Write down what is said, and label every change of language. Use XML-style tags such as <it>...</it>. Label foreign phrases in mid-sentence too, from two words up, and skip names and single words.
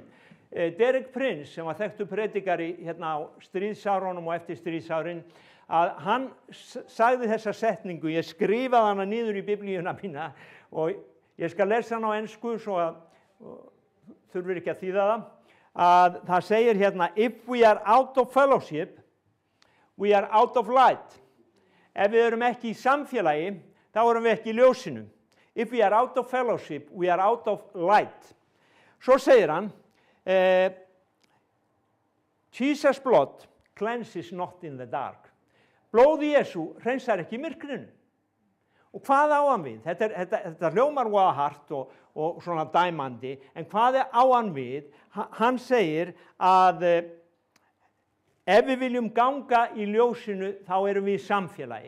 <is>Derek Prince, sem var þekktur predikari hérna á stríðsárunum og eftir stríðsárin, að hann sagði þessa setningu, ég skrifaði hana niður í biblíuna mína, og ég skal lesa hana á ensku, svo að þurfir ekki að þýða það. Að það segir hérna,</is> <en>if we are out of fellowship, we are out of light.</en> <is>Ef við erum ekki í samfélagi, þá erum við ekki í ljósinu.</is> <en>If we are out of fellowship, we are out of light.</en> <is>Svo segir hann,</is> <en>Jesus' blood cleanses not in the dark.</en> <is>Blóð Jesú hreinsar ekki í myrkrinu. Og hvað á hann við? Þetta hljómar voða hart og svona dæmandi, en hvað á hann við? Hann segir að ef við viljum ganga í ljósinu, þá erum við í samfélagi.</is>